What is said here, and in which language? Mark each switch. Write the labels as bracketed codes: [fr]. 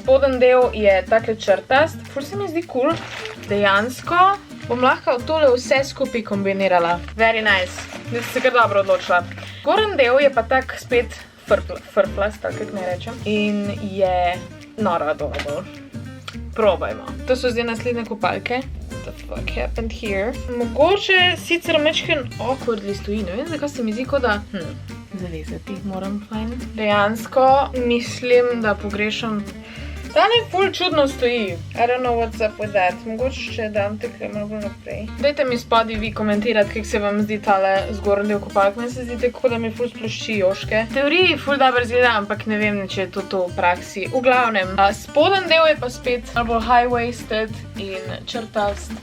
[sl] Spodnji del je takle črtast, ful se mi zdi cool. Dejansko bom lahko tole vse skupaj kombinirala. [en] Very nice. [sl] Da sem se kar dobro odločila. Gornji del je pa tak spet frplast, tako kot naj rečem. In je noro adorable. Probajmo. To so zdaj naslednje kopalke. [en] What the fuck happened here? [sl] Mogoče sicer mečken awkwardly stoji, ne vem, zakaj se mi zdi, kot da zavezati jih moram fajn. Dejansko mislim, da pogrešam. Tale ful čudno stoji. [en] I don't know what's up with that. [sl] Mogoče še dam tekle malo bolj naprej. Dajte mi spodaj vi komentirati, kako se vam zdi tale zgornji del kopalk. Meni se zdi tako, da mi ful splošči joške. V teoriji ful dobro izgleda, ampak ne vem, če je to v praksi. V glavnem, spodnji del je pa spet malo bolj high-waisted in črtast.